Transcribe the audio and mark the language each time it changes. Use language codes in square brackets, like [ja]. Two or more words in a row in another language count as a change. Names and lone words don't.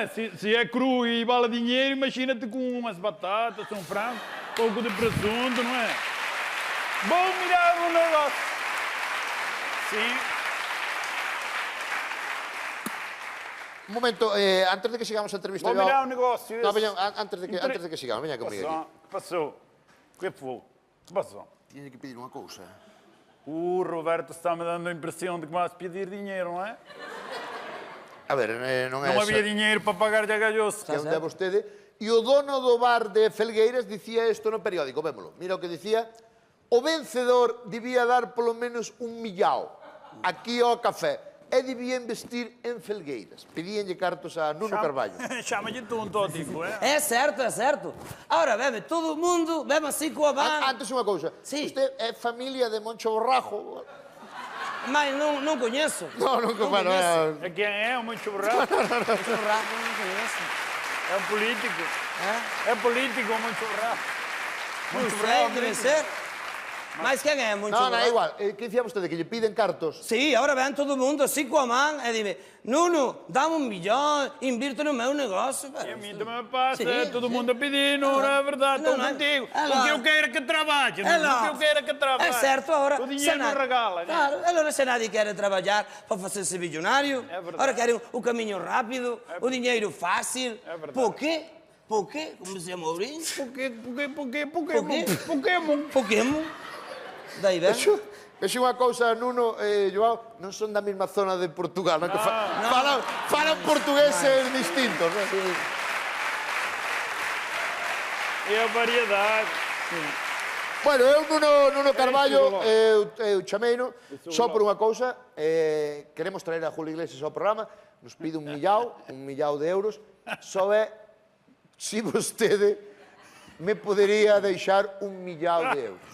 [pt] Se é cru e vale dinheiro, imagina-te com umas batatas, um frango, um pouco de presunto, não é? Vou mirar o negócio. Sim. [gl] Un momento, antes de que sigamos a entrevista... [pt] Vou mirar o negócio. [gl] No, veña, antes de que sigamos, veña comigo aquí. [pt] Que passou? Que foi? Que passou? [gl] Tiñe que pedir unha cousa. [pt] O Roberto está-me dando a impressão de que vais pedir dinheiro, não é? [gl] A ver, non é [pt] Não [gl] esa. [pt] havia dinheiro para pagar de galhoso. [gl] Que onde é vostede. E o dono do bar de Felgueiras dicía isto no periódico, vémolo. Mira o que dicía. O vencedor debía dar polo menos 1 millao aquí ao café. E debía investir en Felgueiras. Pedíanlle cartos a Nuno Carballo. [pt] Chama-lhe tonto, tipo, é? É certo. Agora, bebe, todo mundo bebe assim com a banda. [gl] Antes unha cousa. Sí. Usted é familia de Moncho Borrajo? [pt] Mas não conheço. [gl] Non conheço. [pt] É quem é? O muito churrasco? Churrasco, não conheço. É um político. É político, o muito churrasco. Não sei, deve ser. Mas quen é, Moncho? [gl] Non, é igual. Que dicía vostede que lle piden cartos? Sí, ahora ven todo o mundo así coa man e dime, Nuno, dame 1 millón, invirto no meu negocio. [pt] E a mí também me passa, [gl] Sí, [pt] todo [gl] sí. [pt] mundo pedindo, não é verdade, Não, estou não. contigo. É O lá. que eu quero é que trabalhe, É o lá. que eu quero é que trabalhe. É certo, agora... O dinheiro não regala, né? Claro, agora se nadie quer trabalhar para fazer-se bilionário, É verdade. agora querem o caminho rápido, o dinheiro fácil. É verdade. Por quê? Por quê? Como dizia Mourinho? Pokémon. Pokémon. Daí vem. [gl] Vexo unha cousa, Nuno e Joao, non son da mesma zona de Portugal, non? Que falan portugueses distintos, non? [pt] É a variedade. [gl] Bueno, eu Nuno Carballo, eu chameino, só por unha cousa, queremos traer a Julio Iglesias ao programa, nos pide 1 millao de euros, só é se vostede me podería deixar 1 millao de euros.